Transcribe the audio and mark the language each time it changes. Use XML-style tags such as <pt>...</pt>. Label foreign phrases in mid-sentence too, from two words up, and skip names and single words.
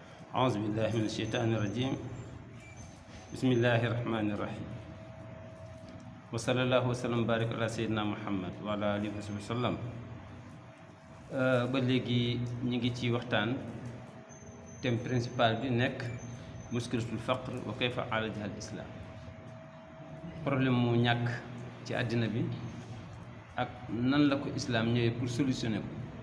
<ar>أعوذ بالله من الشيطان الرجيم. بسم الله الرحمن الرحيم. وصلى الله وسلم بارك على سيدنا محمد وعلى آله وصحبه وسلم.</ar> <wo>ba léegi ñu ngi ci waxtaan</wo> <fr>thème principal</fr> <wo>bi nekk</wo> <ar>مشكلة الفقر وكيف عالجها الإسلام,</ar> <wo>problème mu ñàkk ci àddina bi ak nan la ko islam ñëwee</wo> <fr>pour solutionner</fr> <wo>ko.</wo>